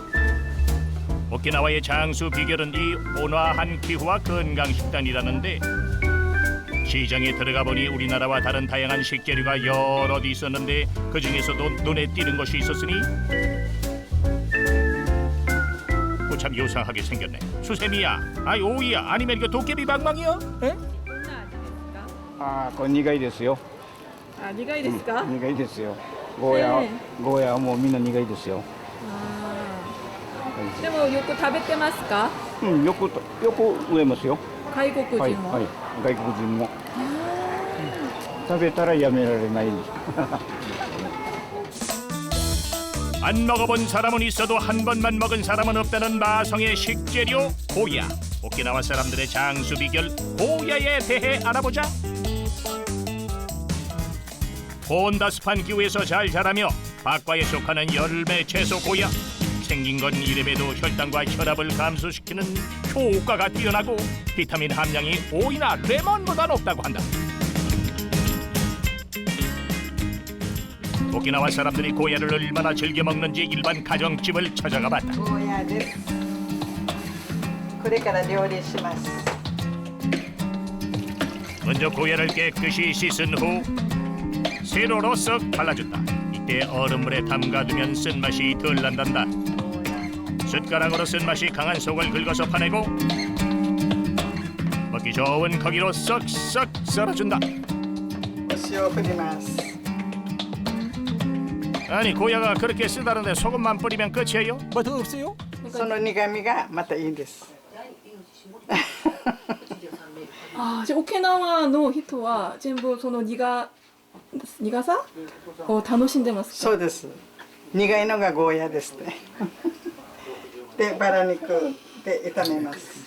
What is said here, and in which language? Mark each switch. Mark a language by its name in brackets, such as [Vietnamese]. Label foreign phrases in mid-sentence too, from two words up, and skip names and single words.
[Korean] 오키나와의 장수 비결은 이 온화한 기후와 건강식단이라는데, 시장에 들어가 보니 우리나라와 다른 다양한 식재료가 여럿 있었는데 그 중에서도 눈에 띄는 것이 있었으니 참 요상하게 생겼네. 수세미야, 아이 오이야, 아니면 이거 도깨비 방망이야? 에? [Japanese] ああ、これ苦いですよ。あ、苦いですか？苦いですよ。ゴーヤ、ゴーヤはもうみんな苦いですよ。でもよく食べてますか？うん、よく植えますよ。外国人も。はい、はい、外国人も。食べたらやめられないんです。 [Korean] 안 먹어본 사람은 있어도 한 번만 먹은 사람은 없다는 마성의 식재료 고야. 오키나와 사람들의 장수 비결 고야에 대해 알아보자. 온다습한 기후에서 잘 자라며 박과에 속하는 열매 채소 고야. 생긴 건 이름에도 혈당과 혈압을 감소시키는 효과가 뛰어나고 비타민 함량이 오이나 레몬보다 높다고 한다. 오키나와 사람들이 고야를 얼마나 즐겨 먹는지 일반 가정집을 찾아가 봤다. [Japanese] ゴーヤです。これから料理します。 [Korean] 먼저 고야를 깨끗이 씻은 후 세로로 쓱 발라준다. 이때 얼음물에 담가두면 쓴맛이 덜 난단다. 숟가락으로 쓴맛이 강한 속을 긁어서 파내고 먹기 좋은 고기로 쓱쓱 썰어준다. [Japanese] お塩を振ります。 [Korean] 아니 고야가 그렇게 쓰다는데 소금만 뿌리면 끝이에요? 뭐 더 없어요? [Japanese] その苦味がまたいいです。あ、じゃあ沖縄の人は全部その苦さを楽しんでますか？そうです。苦いのがゴーヤですね。で、バラ肉で炒めます。